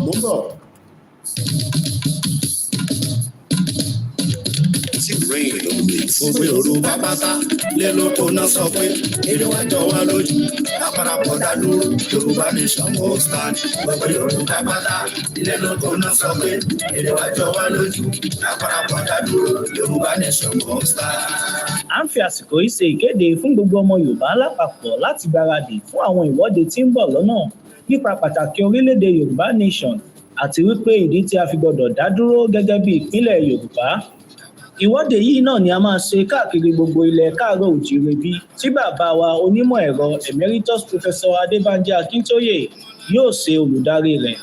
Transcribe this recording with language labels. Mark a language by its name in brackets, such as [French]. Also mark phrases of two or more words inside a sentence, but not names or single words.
[Yoruba] Mo ń bọ̀. [English] rain on me. [Yoruba] Gbogbo Yorùbá pátá lé lóko náà sọ pé èdè wa jọ wá lójú. Àpárapọ̀ dá dúró, Yorùbá [English] nation won't stand. [Yoruba] Gbogbo Yorùbá pátá lé lóko náà sọ pé èdè wa jọ wá lójú. Àpárapọ̀ dá dúró, Yorùbá [English] nation won't stand. [Yoruba] À ń fi àsìkò yìí ṣe ìkéde fún gbogbo ọmọ Yorùbá lápapọ̀ láti gbáradì fún àwọn ìwọ́de tí ń bọ̀ lọ́nà nípa pàtàkì orílẹ̀-èdè Yorùbá nation àti wípé ìdí tí a fi gbọdọ̀ dá dúró gẹ́gẹ́ bí ìpínlẹ̀ Yorùbá. Ìwọ́de yìí náà ni a máa ṣe káàkiri gbogbo ilẹ̀ káàárọ̀ òjíire bí tí bàbá wa onímọ̀ ẹ̀rọ Emeritus Professor Adébánjí Akíntóyè yóò ṣe olùdarí rẹ̀.